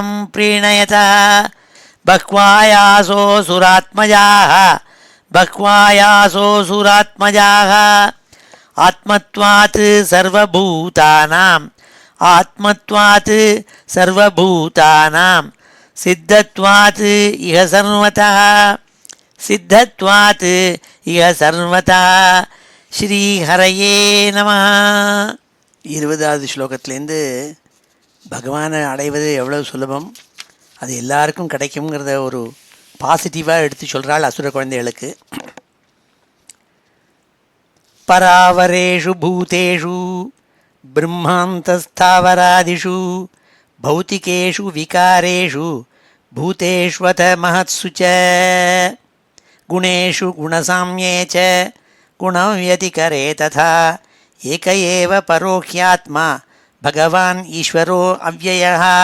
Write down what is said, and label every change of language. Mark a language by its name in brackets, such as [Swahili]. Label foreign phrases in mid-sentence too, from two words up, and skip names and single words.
[Sanskrit] प्रीणयतः बह्वायासो सुरात्मजाः बह्वायासो सुरात्मजाः आत्मत्वात् सर्वभूतानाम् आत्मत्वात् सर्वभूतानां सिद्धत्वात् इह सर्वतः सिद्धत्वात् इह सर्वतः श्रीहरये नमः. [Tamil] 20வது ஸ்லோகத்திலேருந்து பகவானை அடைவது எவ்வளோ சுலபம், அது எல்லாருக்கும் கிடைக்குங்கிறத ஒரு பாசிட்டிவாக எடுத்து சொல்கிறாள் அசுர குழந்தைகளுக்கு. [Sanskrit] परावरेषु भूतेषु ब्रह्मान्तस्थावरादिषु भौतिकेषु विकारेषु भूतेष्वथ महत्सु च गुणेषु गुणसाम्ये च गुणं व्यतिकरे तथा एक एव परोह्यात्मा भगवान् ईश्वरो अव्ययः.